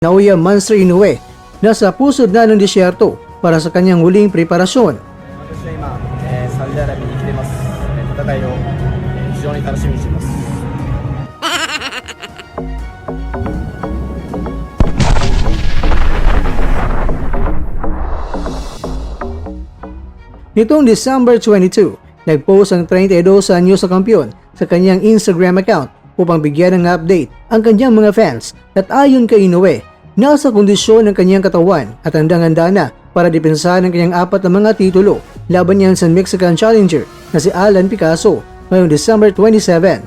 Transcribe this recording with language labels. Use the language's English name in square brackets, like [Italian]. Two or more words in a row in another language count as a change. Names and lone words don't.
[Filipino] Naoya Monster Inoue nasa pusod na ng disyerto para sa kanyang huling preparasyon. [Japanese] 私は今、サウジアラビアに来てます。戦いを、非常に楽しみにしています。 [Filipino] Nitong December 22, nag-post ang 32 anyos sa kampiyon sa kanyang Instagram account upang bigyan ng update ang kanyang mga fans at ayon kay Inoue, nasa kondisyon ng kanyang katawan at handang-handa na para depensahan ang kanyang 4 na mga titulo laban niyan sa Mexican challenger na si Alan Picasso ngayong December 27.